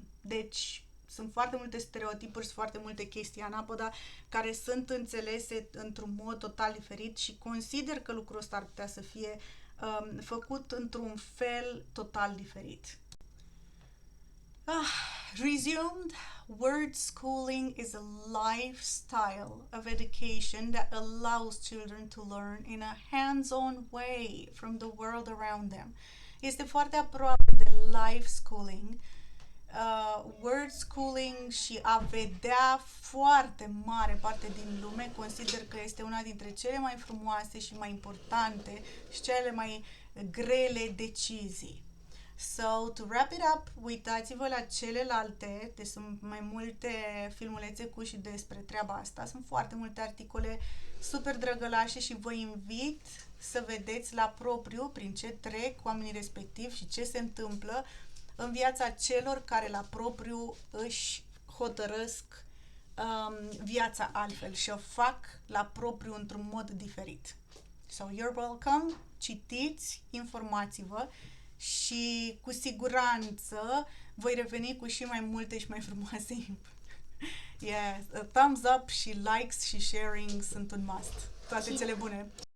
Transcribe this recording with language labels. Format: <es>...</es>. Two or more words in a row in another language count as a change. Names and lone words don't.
<ro>Deci sunt foarte multe stereotipuri, sunt foarte multe chestii anapoda care sunt înțelese într-un mod total diferit și consider că lucrul ăsta ar putea să fie făcut într-un fel total diferit.</ro> <en>Resumed, word schooling is a lifestyle of education that allows children to learn in a hands-on way from the world around them.</en> <ro>Este foarte aproape de</ro> <en>life schooling, word schooling</en> <ro>și a vedea foarte mare parte din lume. Consider că este una dintre cele mai frumoase și mai importante și cele mai grele decizii.</ro> <en>So, to wrap it up,</en> <ro>uitați-vă la celelalte, deci sunt mai multe filmulețe cu și despre treaba asta, sunt foarte multe articole super drăgălașe și vă invit să vedeți la propriu prin ce trec oamenii respectivi și ce se întâmplă în viața celor care la propriu își hotărăsc viața altfel și o fac la propriu într-un mod diferit.</ro> <en>So, you're welcome,</en> <ro>citiți, informați-vă și cu siguranță voi reveni cu și mai multe și mai frumoase.</ro> <en>Yes, thumbs up</en> <ro>și likes și sharing sunt un must. Toate cele bune!</ro>